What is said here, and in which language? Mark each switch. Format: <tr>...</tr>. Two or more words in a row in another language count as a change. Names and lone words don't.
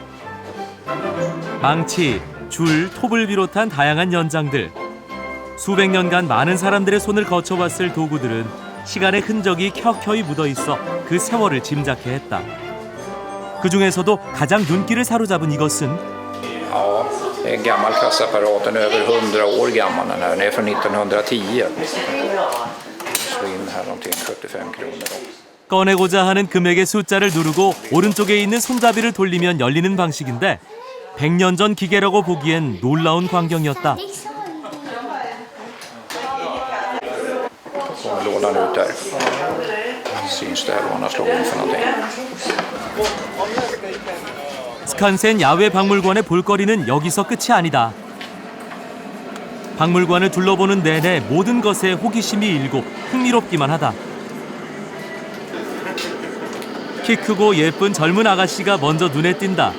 <ko>망치, 줄, 톱을 비롯한 다양한 연장들. 수백 년간 많은 사람들의 손을 거쳐왔을 도구들은 시간의 흔적이 켜켜이 묻어있어 그 세월을 짐작해 했다. 그 중에서도 가장 눈길을 사로잡은 이것은</ko> <sv>Ja, det är en gammal kassaapparat, över 100 år gammal den här. Den är från 1910. Så in här någonting 75 kronor.</sv> <ko>꺼내고자 하는 금액의 숫자를 누르고 오른쪽에 있는 손잡이를 돌리면 열리는 방식인데 100년 전 기계라고 보기엔 놀라운 광경이었다.</ko> <sv>Så lådan ut där. syns där vad han har slagit in för någonting.</sv> <ko>스칸센 야외 박물관의 볼거리는 여기서 끝이 아니다. 박물관을 둘러보는 내내 모든 것에 호기심이 일고 흥미롭기만 하다. 키 크고 예쁜 젊은 아가씨가 먼저 눈에 띈다.</ko>